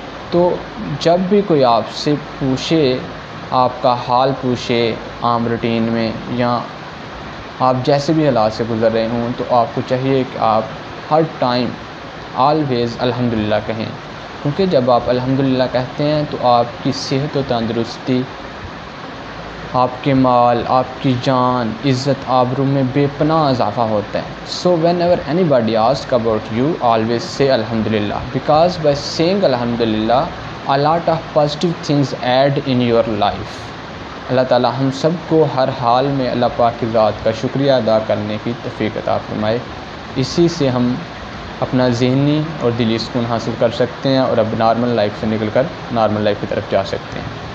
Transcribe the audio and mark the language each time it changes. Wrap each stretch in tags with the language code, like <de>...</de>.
<ur>تو جب بھی کوئی آپ سے پوچھے، آپ کا حال پوچھے عام روٹین میں، یا آپ جیسے بھی حالات سے گزر رہے ہوں، تو آپ کو چاہیے کہ آپ ہر ٹائم آلویز الحمدللہ کہیں، کیونکہ جب آپ الحمدللہ کہتے ہیں تو آپ کی صحت و تندرستی، آپ کے مال، آپ کی جان، عزت آبرو میں بے پناہ اضافہ ہوتا ہے.</ur> <en>So whenever anybody asks about you, always say alhamdulillah, because by saying alhamdulillah a lot of positive things add in your life.</en> <ur>اللہ تعالی ہم سب کو ہر حال میں اللہ پاک کی ذات کا شکریہ ادا کرنے کی توفیق عطا فرمائے. اسی سے ہم اپنا ذہنی اور دلی سکون حاصل کر سکتے ہیں اور اب نارمل لائف سے نکل کر نارمل لائف کی طرف جا سکتے ہیں.</ur>